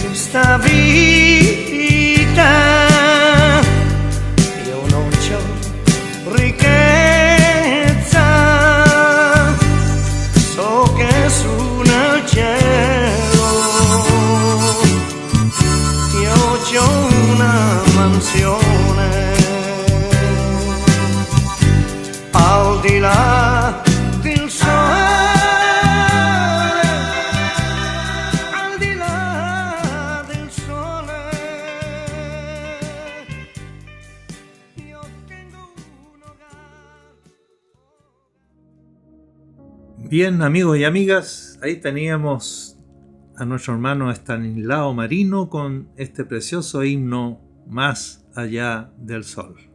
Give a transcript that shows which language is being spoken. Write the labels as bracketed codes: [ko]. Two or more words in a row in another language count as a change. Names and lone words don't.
[it] questa vita io non c'ho ricchezza, so che su nel cielo io c'ho una mansione al di là del sole. [es] Bien, amigos y amigas, ahí teníamos a nuestro hermano Estanislao Marino con este precioso himno Más allá del sol.